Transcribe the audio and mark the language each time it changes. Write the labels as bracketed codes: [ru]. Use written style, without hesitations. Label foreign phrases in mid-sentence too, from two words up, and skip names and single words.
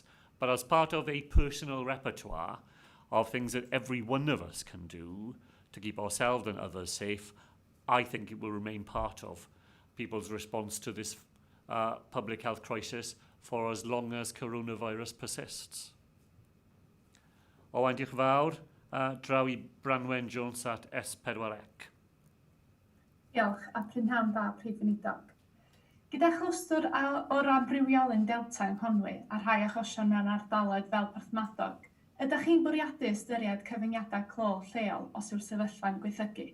[en] But as part of a personal repertoire of things that every one of us can do to keep ourselves and others safe, I think it will remain part of people's response to this public health crisis for as long as coronavirus persists. [cy] Owain, diolch yn fawr. Draw I Branwen Jones at S4C. Diolch, a prynhawn da, Prif Weinidog. Gyda chlwstwr o amrywiolyn Delta yng Nghonwy a rhai achosion mewn ardaloedd fel Porthmadog, ydych chi'n bwriadu ystyried cyfyngiadau clo lleol os yw'r sefyllfa'n gweithygu?